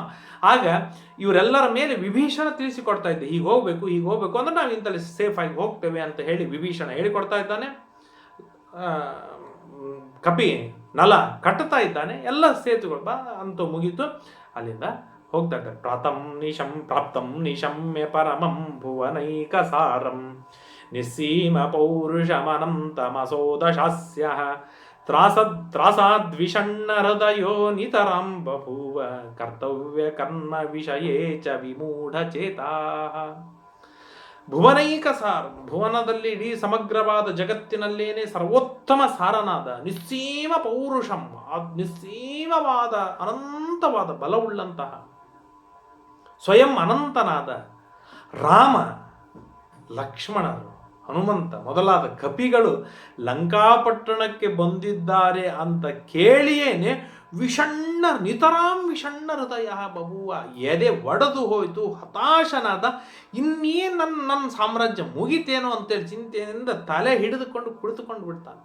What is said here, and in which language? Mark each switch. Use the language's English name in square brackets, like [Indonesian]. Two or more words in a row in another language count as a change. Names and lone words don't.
[Kannada] ಆಗ ಇವರೆಲ್ಲರ ಮೇಲೆ ವಿಭೀಷಣ ತಿಳಿಸಿಕೊಡ್ತಾ ಇದ್ದೆ, ಹೀಗೆ ಹೋಗ್ಬೇಕು ಅಂದ್ರೆ ನಾವು ಇಂತಲ್ಲಿ ಸೇಫ್ ಆಗಿ ಹೋಗ್ತೇವೆ ಅಂತ ಹೇಳಿ ವಿಭೀಷಣ ಹೇಳಿಕೊಡ್ತಾ ಇದ್ದಾನೆ. ಕಪಿ ನಲ ಕಟ್ಟುತ್ತಾ ಇದ್ದಾನೆ. ಎಲ್ಲ ಸೇತುಗಳು ಅಂತೂ ಮುಗೀತು. ಅಲ್ಲಿಂದ ಹೋಗ್ತಾ ಇದ್ದಾರೆ. [Sanskrit] ಪ್ರಾಪ್ತಂ ನಿಶಮ್ಯ ಪರಮಂ ಭುವನೈಕ ಸಾರಂ ನಿಸ್ಸೀಮ ಪೌರುಷಮನಂತಮಸೋದಶಾಸ್ಯ ತ್ರಾಸಾದ್ವಿಷಣ್ಣ ಹೃದಯೋ ನಿತರಾಂ ಬಭೂವ ಕರ್ತವ್ಯ ಕರ್ಮ ವಿಷಯೇ ಚ ವಿಮೂಢಚೇತಾ. ಭುವನೈಕ ಸಾರ, [Kannada] ಭುವನದಲ್ಲಿ ಇಡೀ ಸಮಗ್ರವಾದ ಜಗತ್ತಿನಲ್ಲೇನೆ ಸರ್ವೋತ್ತಮ ಸಾರನಾದ [Sanskrit] ನಿಸ್ಸೀಮ ಪೌರುಷಂ, [Kannada] ನಿಸ್ಸೀಮವಾದ ಅನಂತವಾದ ಬಲವುಳ್ಳಂತಹ ಸ್ವಯಂ ಅನಂತನಾದ ರಾಮ, ಲಕ್ಷ್ಮಣರು, ಹನುಮಂತ ಮೊದಲಾದ ಕಪಿಗಳು ಲಂಕಾಪಟ್ಟಣಕ್ಕೆ ಬಂದಿದ್ದಾರೆ ಅಂತ ಕೇಳಿಯೇನೆ [Sanskrit] ನಿತರಾಂ ವಿಷಣ್ಣ ಹೃದಯ ಬಭುವ, [Kannada] ಎದೆ ಒಡೆದು ಹೋಯಿತು, ಹತಾಶನಾದ, ಇನ್ನೇನು ನನ್ನ ಸಾಮ್ರಾಜ್ಯ ಮುಗಿತೇನೋ ಅಂತೇಳಿ ಚಿಂತೆಯಿಂದ ತಲೆ ಹಿಡಿದುಕೊಂಡು ಕುಳಿತುಕೊಂಡು ಬಿಡ್ತಾನೆ.